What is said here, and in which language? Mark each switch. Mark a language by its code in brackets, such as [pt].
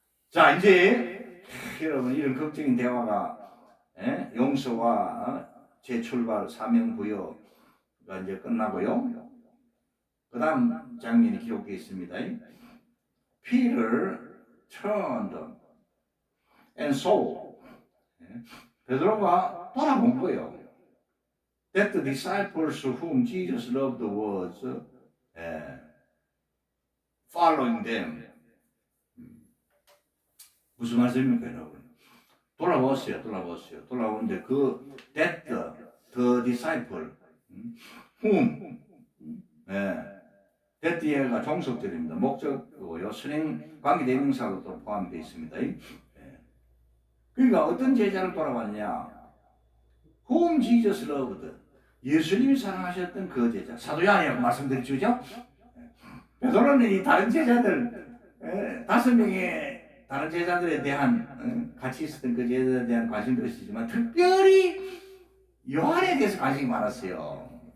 [ko] 자, 이제 여러분 이런 걱정인 대화가 용서와 재출발 사명 부여가 이제 끝나고요. 그 다음 장면이 기록되어 있습니다. [en] Peter turned and saw. [ko] 베드로가 돌아본 거예요. [en] That the disciples whom Jesus loved was following them. [ko] 무슨 말씀입니까, 여러분? 돌아보았어요. 돌아오는데 [en] that the disciple whom that [ko] 얘가 종속절입니다. 목적이고요. 선행 관계대명사로 또 포함되어 있습니다. 그러니까 어떤 제자를 돌아봤냐? [en] Whom Jesus loved. [ko] 예수님이 사랑하셨던 그 제자. 사도 요한이라고 말씀드렸죠, 그죠? 베드로는 이 다른 제자들 5명의 다른 제자들에 대한 같이 있었던 그 제자들에 대한 관심도 있었지만 특별히 요한에 대해서 관심이 많았어요.